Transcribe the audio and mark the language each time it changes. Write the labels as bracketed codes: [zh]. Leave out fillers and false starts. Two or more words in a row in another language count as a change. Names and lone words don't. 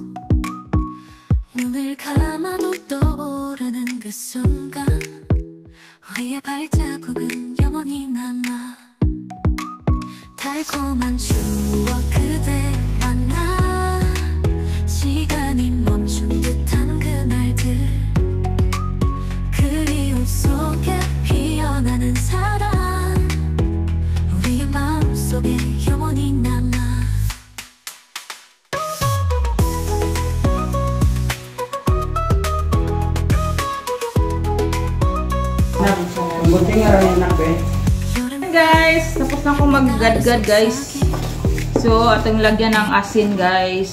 [ko] 눈을 감아도 떠오르는 그 순간 우리의 발자국은 영원히 남아 달콤한 추억 그대와 나 시간이 멈춘 듯한 그날들 그리움 속에 피어나는 사랑 우리의 마음속에 영원히 남아 [tl] Guys, tapos na akong mag-gad-gad guys. So, atong lagyan ng asin guys.